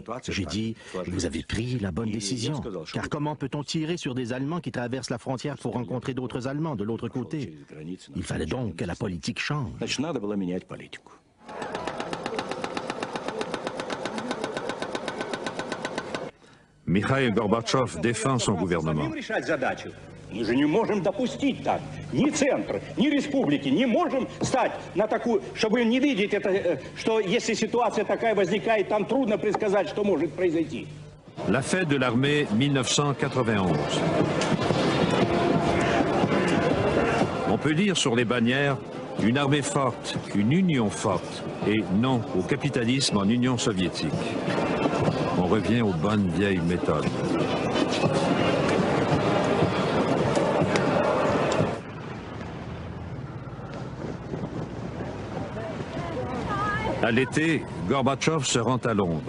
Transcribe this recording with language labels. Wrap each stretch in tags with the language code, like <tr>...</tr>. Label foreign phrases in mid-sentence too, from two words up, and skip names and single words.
<fr>J'ai dit, vous avez pris la bonne décision. Car comment peut-on tirer sur des Allemands qui traversent la frontière pour rencontrer d'autres Allemands de l'autre côté? Il fallait donc que la politique change. Mikhaïl Gorbatchev défend son gouvernement.</fr> <ru>Мы же не можем допустить так. Ни центр, ни республики не можем стать на такую, чтобы не видеть это, что если ситуация такая возникает, там трудно предсказать, что может произойти.</ru> <fr>La fête de l'armée 1991. On peut lire sur les bannières une armée forte, une union forte et non au capitalisme en Union soviétique. On revient aux bonnes vieilles méthodes. À l'été, Gorbatchev se rend à Londres.</fr>